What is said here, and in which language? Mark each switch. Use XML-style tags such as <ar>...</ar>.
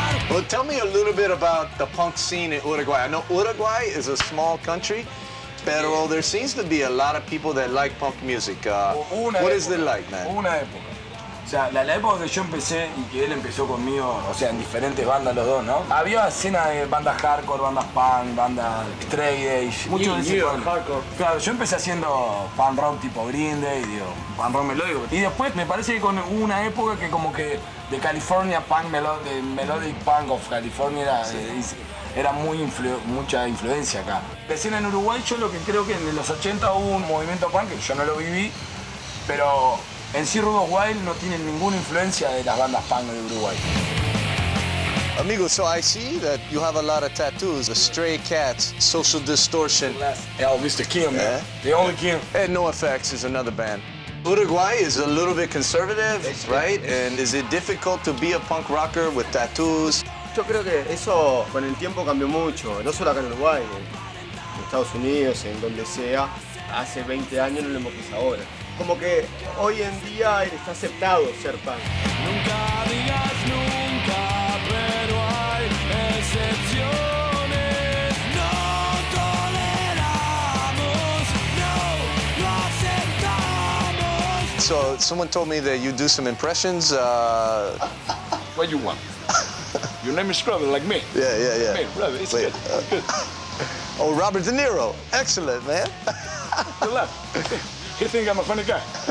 <en>Well, tell me a little bit about the punk scene in Uruguay. I know Uruguay is a small country, pero there seems to be a lot of people that like punk music. What is it like, man?</en> <es>Una época. O sea, la época que yo empecé y que él empezó conmigo, o sea, en diferentes bandas los dos, ¿no? Había escena de bandas hardcore, bandas punk, bandas straight edge, mucho de ese hardcore. Claro, yo empecé haciendo punk rock tipo Green Day, digo, punk rock melódico. Y después me parece que con una época que como que de California punk, de</es> <en>melodic punk of California</en> <es>era mucha influencia acá. La escena en Uruguay, yo lo que creo que en los 80 hubo un movimiento punk, que yo no lo viví, pero en sí Rudos Wild no tienen ninguna influencia de las bandas punk de Uruguay.</es> <en>Amigo, so I see that you have a lot of tattoos. The Stray Cats, Social Distortion. Mr. Kim, man. The only Kim. And NOFX is another band. Uruguay is a little bit conservative, right? And is it difficult to be a punk rocker with tattoos?</en> <es>Yo creo que eso con el tiempo cambió mucho, no solo acá en Uruguay, en Estados Unidos, en donde sea. Hace 20 años no lo hemos visto ahora. Como que hoy en día está aceptado ser punk. Nunca digas nunca, pero hay excepciones. No toleramos, no aceptamos.</es> <en>So someone told me that you do some impressions. What you want? Your name is brother, like me. Yeah. Hey, brother, it's good. Good. Oh, Robert De Niro. Excellent, man. Good luck. You think I'm a funny guy?</en>